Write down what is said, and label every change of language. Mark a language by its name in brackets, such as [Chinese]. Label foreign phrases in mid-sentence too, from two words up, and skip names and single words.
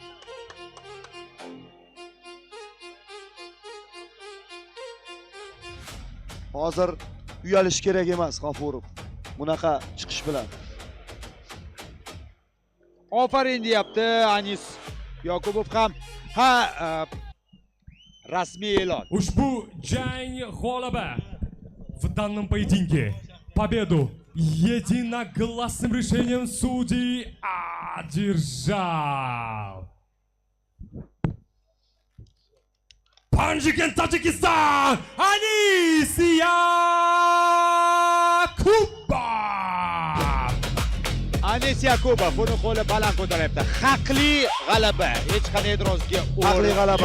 [Uzbek] Hozir uyalish kerak emas G'afurov bunaqa chiqish bilan. Ofarin deyapti Anis Yoqubov ham. Rasmiy e'lon. Ushbu jang g'olibi [Russian] в данном поединке победу единогласным решением судей одержал Panjigen Tajikistan Anis Yakubov. [Uzbek] Anis Yakubov uni qo'li baland ko'taryapti. Haqli g'alaba, hech qanday e'tirozga